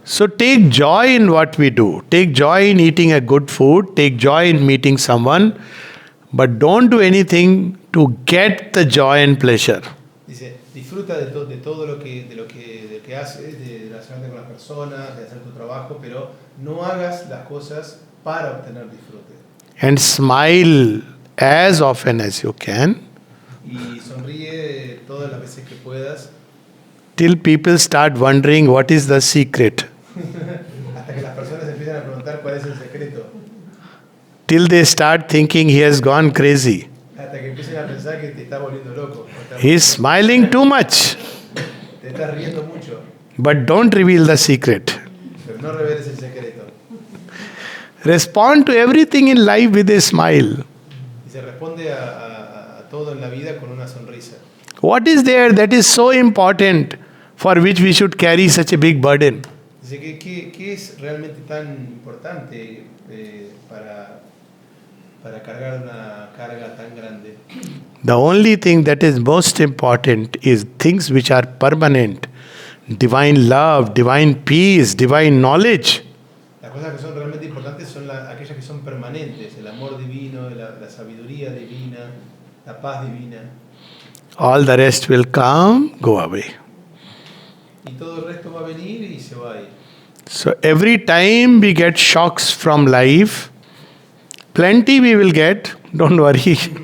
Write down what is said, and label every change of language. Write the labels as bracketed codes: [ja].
[en] So take joy in what we do. Take joy in eating a good food. Take joy in meeting someone. But don't do anything to get the joy and pleasure. [es] Dice, disfruta de todo lo que haces, de relacionarte con las personas, de hacer tu trabajo, pero no hagas las cosas para obtener disfrute. [en] And smile as often as you can [es] Y sonríe todas las veces que puedas, [en] till people start wondering what is the secret. [es] hasta que las personas empiezan a preguntar cuál es el secreto, [en] Till they start thinking he has gone crazy. [es] hasta que empiecen a pensar que te está volviendo loco, [en] He is smiling too much. [es] te estás riendo mucho, [en] But don't reveal the secret. [es] pero no reveles el secreto. [en] Respond to everything in life with a smile. [es] Y se responde a todo en la vida con una sonrisa. [en] What is there that is so important for which we should carry such a big burden? [es] Dice, ¿qué es realmente tan importante para para cargar una carga tan grande. [en] The only thing that is most important is things which are permanent. Divine love, divine peace, divine knowledge. [es] Las cosas que son realmente importantes son aquellas que son permanentes, el amor divino, la sabiduría divina, la paz divina. [en] All the rest will come, go away. [es] Y todo el resto va a venir y se va a ir. [en] So every time we get shocks from life, plenty we will get, don't worry.